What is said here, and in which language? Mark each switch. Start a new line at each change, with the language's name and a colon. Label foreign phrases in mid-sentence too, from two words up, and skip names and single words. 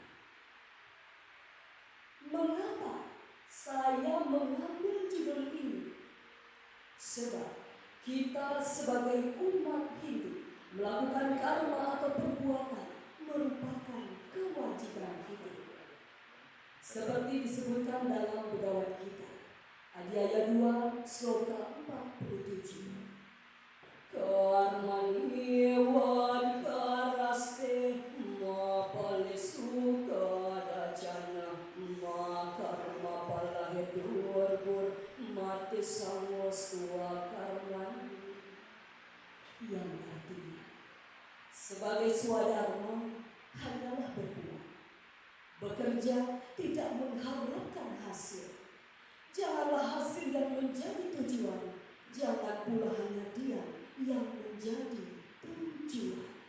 Indonesian: Mengapa saya mengambil judul ini? Sebab kita sebagai umat Hindu melakukan karma atau perbuatan merupakan kewajiban hidup. Seperti disebutkan dalam Bhagavad Gita, Adhyaya 2, Sloka 47.
Sanskrit: Karmani vadkaraste ma palesu kadacana ma karma palahedurbur mati samostua karmani.
Indonesian: Yang artinya, sebagai swadharma hanyalah berbuat. Bekerja tidak mengharapkan hasil. Janganlah hasil yang menjadi tujuan, jangan pula hanya dia yang menjadi tujuan.